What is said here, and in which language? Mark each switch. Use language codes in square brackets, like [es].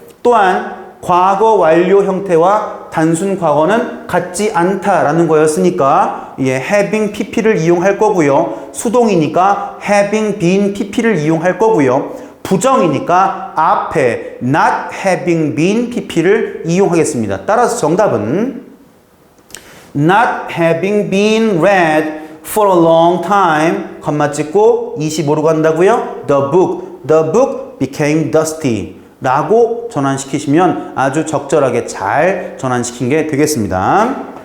[ko] 또한 과거 완료 형태와 단순 과거는 같지 않다라는 거였으니까 having pp를 이용할 거고요. 수동이니까 having been pp를 이용할 거고요. 부정이니까 앞에 not having been pp를 이용하겠습니다. 따라서 정답은 [en] not having been read for a long time, [ko] 컴마 찍고 it이 뭐로 간다고요? [en] The book became dusty [ko] 라고 전환시키시면 아주 적절하게 잘 전환시킨 게 되겠습니다.